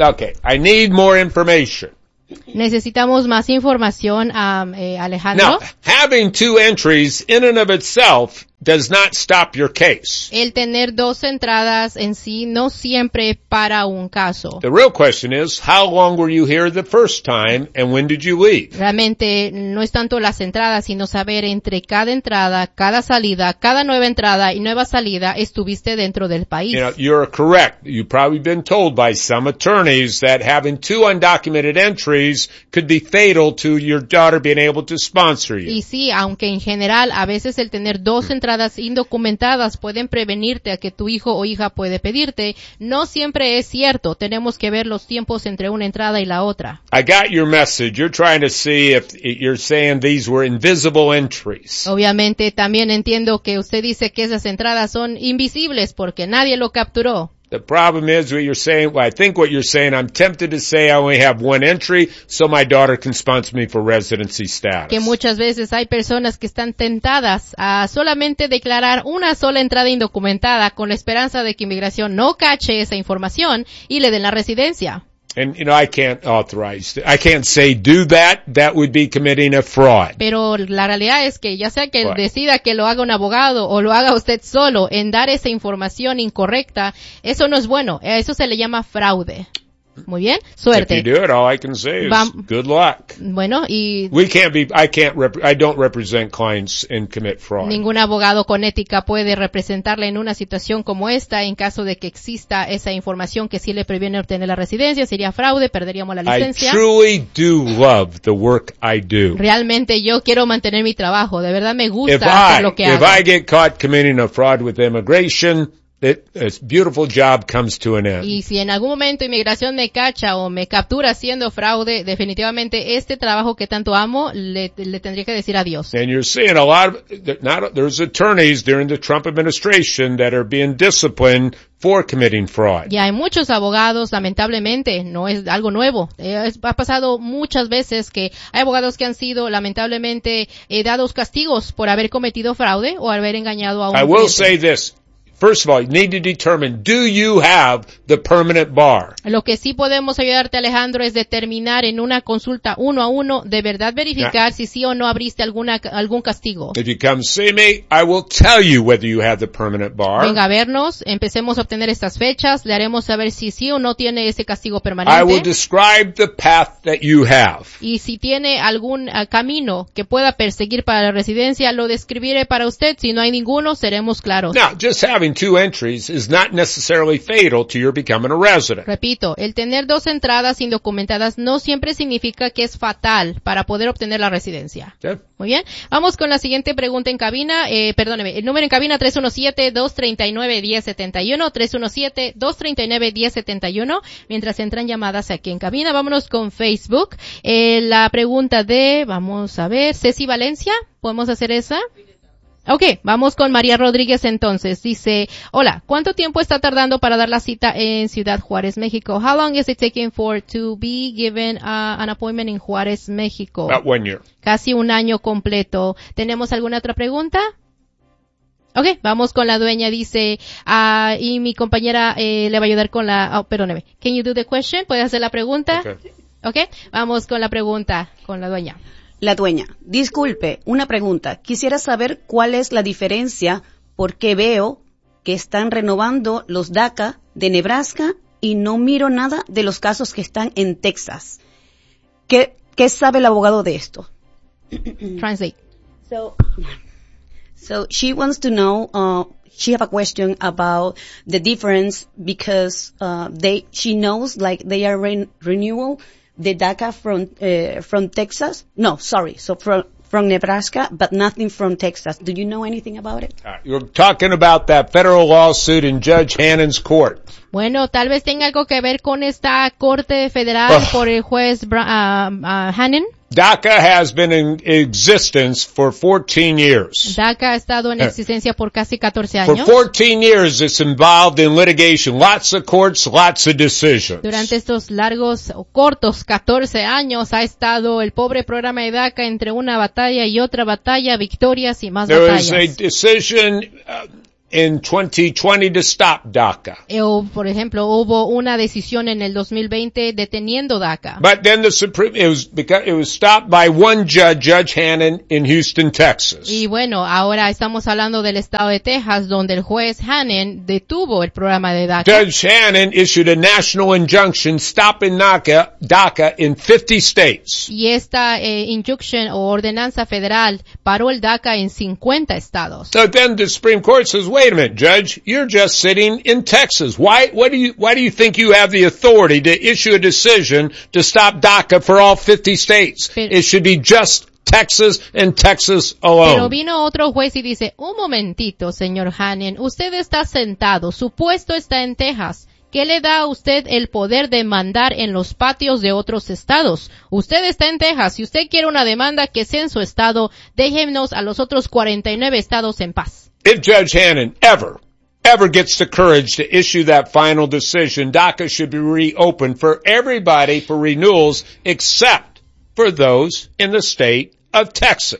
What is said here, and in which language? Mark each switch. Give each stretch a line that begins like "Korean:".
English: Okay, I need more information.
Spanish: Necesitamos más información, Alejandro.
English: Now, having 2 entries in and of itself does not stop your case.
Spanish: El tener 2 entradas en sí no siempre para un caso.
English: The real question is, how long were you here the first time and when did you leave?
Spanish: Realmente no es tanto las entradas, sino saber entre cada entrada, cada salida, cada nueva entrada y nueva salida, estuviste dentro del país.
English: You know, you're correct. You've probably been told by some attorneys that having 2 undocumented entries could be fatal to your daughter being able to sponsor you.
Spanish: Y sí, aunque en general a veces el tener 2 entradas entradas indocumentadas pueden prevenirte a que tu hijo o hija puede pedirte. No siempre es cierto. Tenemos que ver los tiempos entre una entrada y la otra.
English: I got your message. You're trying to see if you're saying these were invisible entries.
Spanish: Obviamente, también entiendo que usted dice que esas entradas son invisibles porque nadie lo capturó.
English: The problem is what you're saying, well, I think what you're saying, I'm tempted to say I only have one entry so my daughter can sponsor me for residency status.
Spanish: Que muchas veces hay personas que están tentadas a solamente declarar una sola entrada indocumentada con la esperanza de que inmigración no cache esa información y le den la residencia.
English: And, you know, I can't authorize, I can't say do that, that would be committing a fraud.
Spanish: Pero la realidad es que ya sea que right. decida que lo haga un abogado o lo haga usted solo en dar esa información incorrecta, eso no es bueno, eso se le llama fraude. Muy bien, suerte.
English: If you do it, all I can say is good luck.
Spanish: Bueno, y...
English: I don't represent clients and commit fraud.
Spanish: Ningún abogado con ética puede representarle en una situación como esta en caso de que exista esa información que sí le previene obtener la residencia. Sería fraude, perderíamos la licencia.
English: I truly do love the work I do.
Spanish: Realmente yo quiero mantener mi trabajo. De verdad me gusta lo que hago.
English: If I get caught committing a fraud with immigration... This beautiful job comes to an end.
Spanish: Y si en algún momento inmigración me cacha o me captura haciendo fraude, definitivamente este trabajo que tanto amo le tendría que decir adiós.
English: And you're seeing a lot of there's attorneys during the Trump administration that are being disciplined for committing fraud.
Spanish: Ya hay muchos abogados, lamentablemente, no es algo nuevo. Ha pasado muchas veces que hay abogados que han sido lamentablemente dados castigos por haber cometido fraude o haber engañado a un cliente.
English: I will say this. First of all, you need to determine, do you have the permanent bar?
Spanish: Lo que sí podemos ayudarte, Alejandro, es determinar en una consulta uno a uno, de verdad verificar si sí o no abriste algún castigo.
English: If you come see me, I will tell you whether you have the permanent bar.
Spanish: Venga a vernos, empecemos a obtener estas fechas, le haremos saber si sí o no tiene ese castigo permanente.
English: I will describe the path that you have.
Spanish: Y si tiene algún camino que pueda perseguir para la residencia, lo describiré para usted. Si no hay ninguno, seremos claros.
English: Now, just having two entries is not necessarily fatal to your becoming a resident.
Spanish: Repito, el tener dos entradas indocumentadas no siempre significa que es fatal para poder obtener la residencia.
English: Okay.
Spanish: Muy bien. Vamos con la siguiente pregunta en cabina. Perdóneme, el número en cabina 317-239-1071, 317-239-1071. Mientras entran llamadas aquí en cabina, vámonos con Facebook. La pregunta de, vamos a ver, Ceci Valencia, ¿podemos hacer esa? Okay, vamos con María Rodríguez entonces. Dice, hola, ¿cuánto tiempo está tardando para dar la cita en Ciudad Juárez, México?
English: How long is it taking for to be given an appointment in Juárez, México? About 1 year.
Spanish: Casi un año completo. ¿Tenemos alguna otra pregunta? Okay, vamos con la dueña. Dice, y mi compañera le va a ayudar con la... Oh, perdóneme.
English: Can you do the question?
Spanish: ¿Puedes hacer la pregunta?
English: Okay.
Spanish: Okay, vamos con la pregunta con la dueña. La dueña, disculpe, una pregunta. Quisiera saber cuál es la diferencia porque veo que están renovando los DACA de Nebraska y no miro nada de los casos que están en Texas. ¿Qué sabe el abogado de esto?
English: Translate. So she wants to know, she have a question about the difference because she knows like they are renewal. The DACA from Texas? No, sorry. So from Nebraska, but nothing from Texas. Do you know anything about it? You're talking about that federal lawsuit in Judge Hannon's court.
Spanish: Bueno, tal vez tenga algo que ver con esta corte federal por el juez Hannon.
English: DACA has been in existence for 14 years.
Spanish: DACA ha estado en existencia por casi 14 años.
English: For 14 years, it's involved in litigation. Lots of courts, lots of decisions.
Spanish: Durante estos largos o cortos 14 años, ha estado el pobre programa de DACA entre una batalla y otra batalla, victorias y más batallas.
English: There was a decision in 2020 to stop DACA.
Spanish: Por ejemplo, hubo una decisión en el 2020 deteniendo DACA.
English: But then the Supreme, it was stopped by one judge, Judge Hannon, in Houston, Texas.
Spanish: Y bueno, ahora estamos hablando del estado de Texas, donde el juez Hannon detuvo el programa de DACA.
English: Judge Hannon issued a national injunction stopping DACA in 50 states.
Spanish: Y esta injunction o ordenanza federal paró el DACA en 50 estados.
English: So then the Supreme Court says, wait a minute, Judge, you're just sitting in Texas. Why do you think you have the authority to issue a decision to stop DACA for all 50 states? It should be just Texas and Texas alone.
Spanish: Pero vino otro juez y dice, un momentito, señor Hannan, usted está sentado, su puesto está en Texas. ¿Qué le da a usted el poder de mandar en los patios de otros estados? Usted está en Texas. Si usted quiere una demanda, que sea en su estado, déjenos a los otros 49 estados en paz.
English: If Judge Hannan ever, ever gets the courage to issue that final decision, DACA should be reopened for everybody for renewals except for those in the state of Texas.